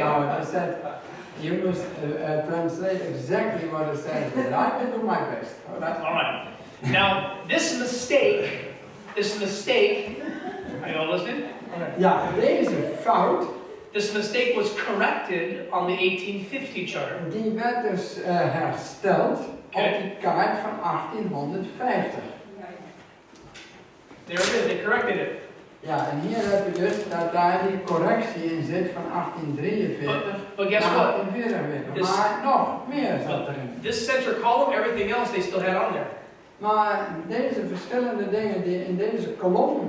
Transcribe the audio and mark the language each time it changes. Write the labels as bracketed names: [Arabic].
[English] No, I said you must translate exactly what it says, but I will do my best. All right. Now, this mistake, are you all listening? [Dutch] Ja, deze fout, [English] This mistake was corrected on the 1850 chart. [Dutch] die werd dus hersteld op die kaart van 1850. [English] There it is, they corrected it. [Dutch] Ja, en hier heb je dus dat daar die correctie in zit van 1843 [English] But guess [Dutch] naar [English] what? [Dutch] 1844. Maar nog meer zat erin. [English] This center column, everything else they still had on there. [Dutch] Maar deze verschillende dingen die in deze kolommen